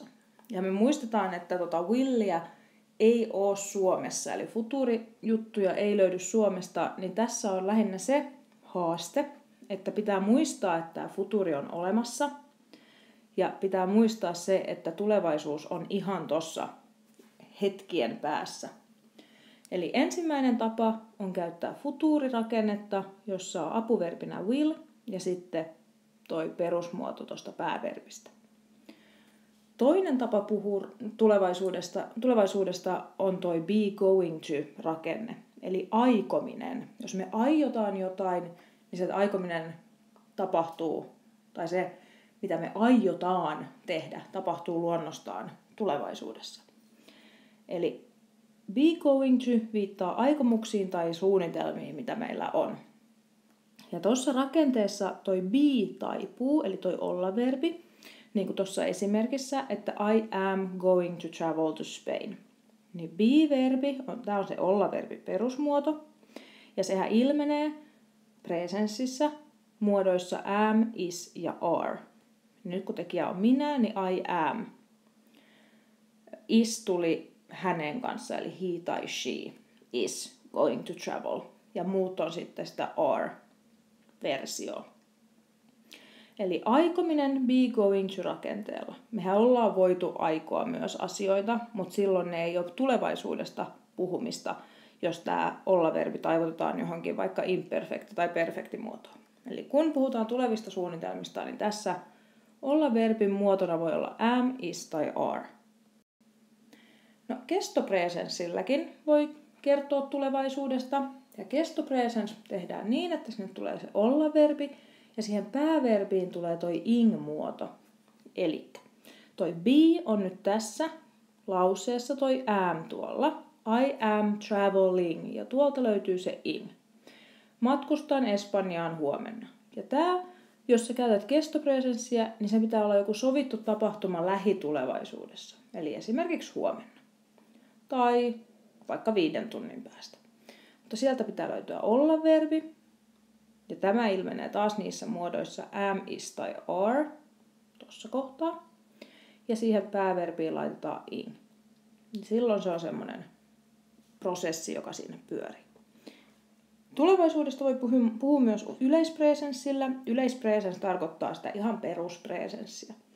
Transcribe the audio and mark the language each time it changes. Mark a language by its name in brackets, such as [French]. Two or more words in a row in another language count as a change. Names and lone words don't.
[Finnish] Ja me muistetaan, että williä ei ole Suomessa, eli futurijuttuja ei löydy Suomesta, niin tässä on lähinnä se haaste, että pitää muistaa, että tämä futuri on olemassa, ja pitää muistaa se, että tulevaisuus on ihan tossa hetkien päässä. Eli ensimmäinen tapa on käyttää futurirakennetta, jossa on apuverbinä will, ja sitten toi perusmuoto tuosta pääverbistä. Toinen tapa puhua tulevaisuudesta on toi [English] be going to [Finnish] rakenne, eli aikominen. Jos me aiotaan jotain, niin se aikominen tapahtuu, tai se mitä me aiotaan tehdä, tapahtuu luonnostaan tulevaisuudessa. Eli [English] be going to [Finnish] viittaa aikomuksiin tai suunnitelmiin, mitä meillä on. Ja tuossa rakenteessa toi be taipuu, eli toi olla-verbi, niin kuin tuossa esimerkissä, että [English] I am going to travel to Spain. [Finnish] Niin be-verbi, tämä on se olla-verbi perusmuoto, ja sehän ilmenee presenssissä muodoissa am, is ja are. Nyt kun tekijä on minä, niin [English] I am. [Finnish] Is tuli hänen kanssa, eli he tai [English] she is going to travel. [Finnish] Ja muut on sitten sitä are-versio. Eli aikominen [English] be going to [Finnish] rakenteella. Mehän ollaan voitu aikoa myös asioita, mutta silloin ne ei ole tulevaisuudesta puhumista, jos tämä olla-verbi taivutetaan johonkin vaikka imperfekti tai perfekti muotoon. Eli kun puhutaan tulevista suunnitelmista, niin tässä olla-verbin muotona voi olla am, is tai are. No, kestopresenssilläkin voi kertoa tulevaisuudesta. Ja kestopresens tehdään niin, että sinne tulee se olla-verbi ja siihen pääverbiin tulee toi ing-muoto. Eli toi be on nyt tässä lauseessa toi am tuolla. [English] I am traveling [Finnish] ja tuolta löytyy se ing. Matkustan Espanjaan huomenna. Ja tää, jos sä käytät kestopresenssiä, niin se pitää olla joku sovittu tapahtuma lähitulevaisuudessa. Eli esimerkiksi huomenna. Tai vaikka 5 tunnin päästä. Mutta sieltä pitää löytyä olla-verbi. Ja tämä ilmenee taas niissä muodoissa am, is tai are. Tuossa kohtaa. Ja siihen pääverbiin laitetaan ing. Silloin se on semmoinen prosessi, joka siinä pyörii. Tulevaisuudesta voi puhua myös yleispresenssillä. Yleispresens tarkoittaa sitä ihan peruspresenssiä.